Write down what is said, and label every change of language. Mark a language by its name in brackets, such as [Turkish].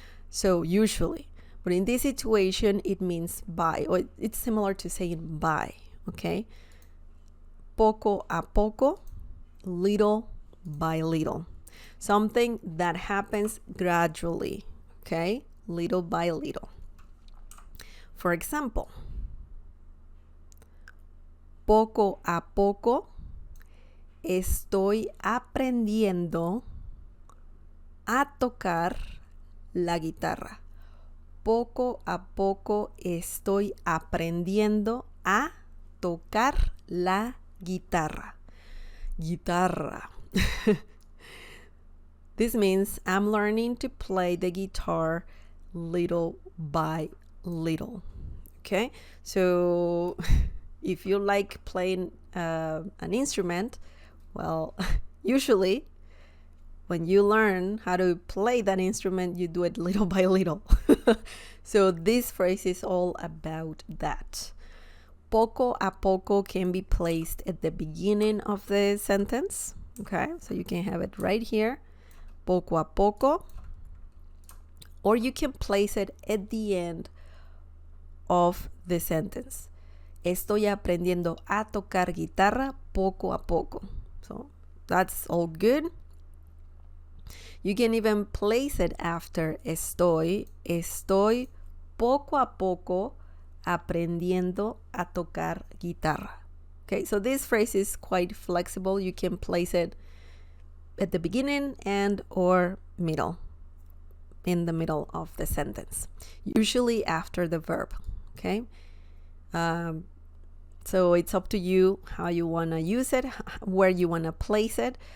[English] So usually, but in this situation, it means by, or it's similar to saying by, okay? [Spanish] Poco a poco, [English] little by little. Something that happens gradually, okay? Little by little. For example, [Spanish] poco a poco estoy aprendiendo a tocar la guitarra. Poco a poco estoy aprendiendo a tocar la guitarra. Guitarra. [English] This means I'm learning to play the guitar little by little. Okay, so if you like playing an instrument, well, usually when you learn how to play that instrument, you do it little by little. So this phrase is all about that. Poco a poco can be placed at the beginning of the sentence. Okay, so you can have it right here. Poco a poco. Or you can place it at the end of the sentence. [Spanish] Estoy aprendiendo a tocar guitarra poco a poco. [English] So that's all good. You can even place it after estoy. [Spanish] Estoy poco a poco aprendiendo a tocar guitarra. [English] Okay, so this phrase is quite flexible. You can place it at the beginning and or middle, in the middle of the sentence, usually after the verb. Okay, so it's up to you how you want to use it, where you want to place it.